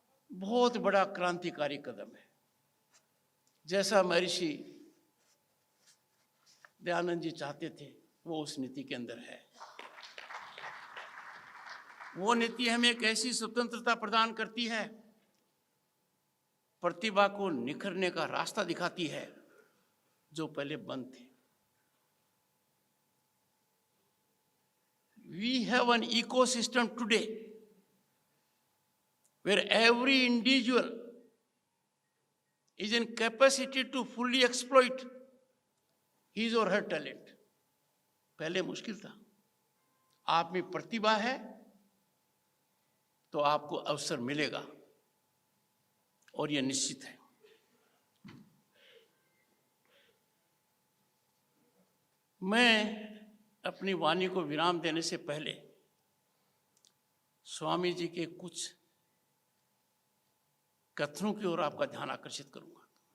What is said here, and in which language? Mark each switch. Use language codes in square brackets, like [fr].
[hi] बहुत बड़ा क्रांतिकारी कदम है। जैसा महर्षि दयानंद जी चाहते थे वो उस नीति के अंदर है। वो नीति हमें एक ऐसी स्वतंत्रता प्रदान करती है, प्रतिभा को निखरने का रास्ता दिखाती है जो पहले बंद थे। [en] We have an ecosystem today where every individual is in capacity to fully exploit his or her talent. [hi] पहले मुश्किल था। आप में प्रतिभा है तो आपको अवसर मिलेगा और यह निश्चित है। मैं अपनी वाणी को विराम देने से पहले स्वामी जी के कुछ कथनों की ओर आपका ध्यान आकर्षित करूंगा।